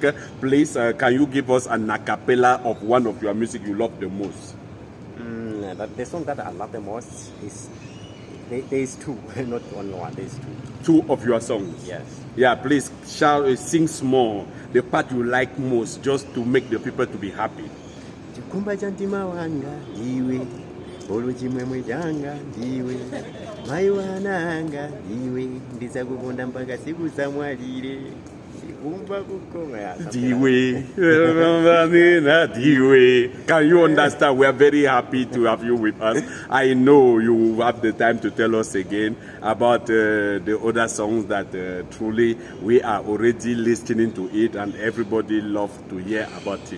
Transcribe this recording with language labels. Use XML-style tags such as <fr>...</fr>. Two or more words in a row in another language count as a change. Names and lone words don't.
<en>Please, can you give us an a cappella of one of your music you love the most? The song that I love the most is there is two, not only one. There is two. Two of your songs. Yes. Yeah, please sing small. The part you like most, just to make the people to be happy.</en> <ny>Chikumba cha ntima wanga ndiwe, olo chimwemwe changa ndiwe, mai wananga ndiwe, ndizakukonda mpaka siku zamwalire. Chikumba kukoma. Diwe.</ny> <en>Can you understand? We are very happy to have you with us. I know you will have the time to tell us again about the other songs that truly we are already listening to it and everybody loves to hear about it.</en>